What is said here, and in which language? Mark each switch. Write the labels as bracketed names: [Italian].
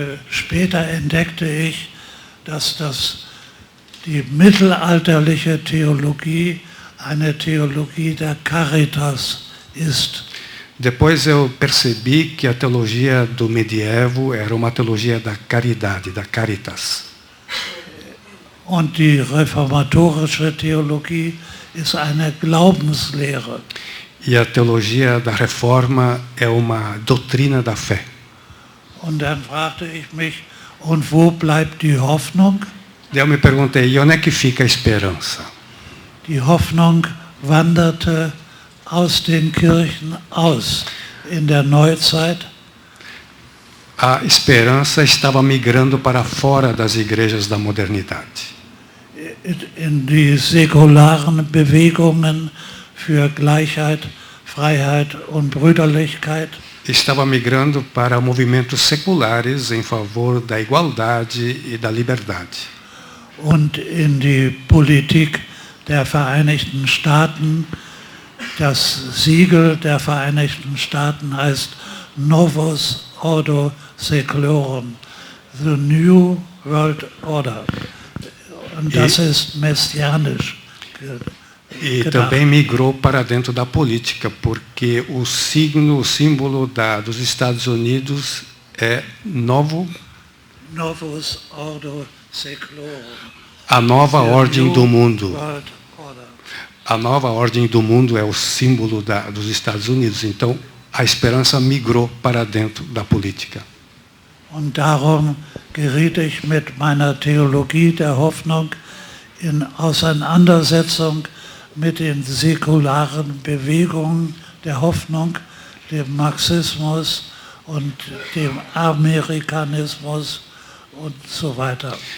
[German] Später entdeckte ich, dass die mittelalterliche Theologie eine Theologie der Caritas ist. [Portuguese] Depois eu percebi que a teologia do medievo era uma teologia da caridade, da caritas. [German] Und die reformatorische Theologie ist eine Glaubenslehre. [Portuguese] E a teologia da reforma é uma doutrina da fé. [German] Und dann fragte ich mich, und wo bleibt die Hoffnung? [Portuguese] Eu me perguntei, e onde é que fica a esperança? [German] Die Hoffnung wanderte aus den Kirchen aus in der Neuzeit. [Portuguese] A esperança estava migrando para fora das igrejas da modernidade. [German] In die säkularen Bewegungen für Gleichheit, Freiheit und Brüderlichkeit. [Portuguese] Estava migrando para movimentos seculares em favor da igualdade e da liberdade. [German] Und in die Politik der Vereinigten Staaten. Das Siegel der Vereinigten Staaten heißt Novus Ordo Seclorum, [English] the New World Order. [German] Und das ist messianisch. [Portuguese] E também migrou para dentro da política, porque o símbolo dos Estados Unidos é [Latin] Novus Ordo Seclorum. [Portuguese] A nova ordem do mundo. A nova ordem do mundo é o símbolo dos Estados Unidos. Então, a esperança migrou para dentro da política. [German] Und darum geriet ich mit meiner Theologie der Hoffnung in Auseinandersetzung mit den säkularen Bewegungen der Hoffnung, dem Marxismus und dem Amerikanismus und so weiter.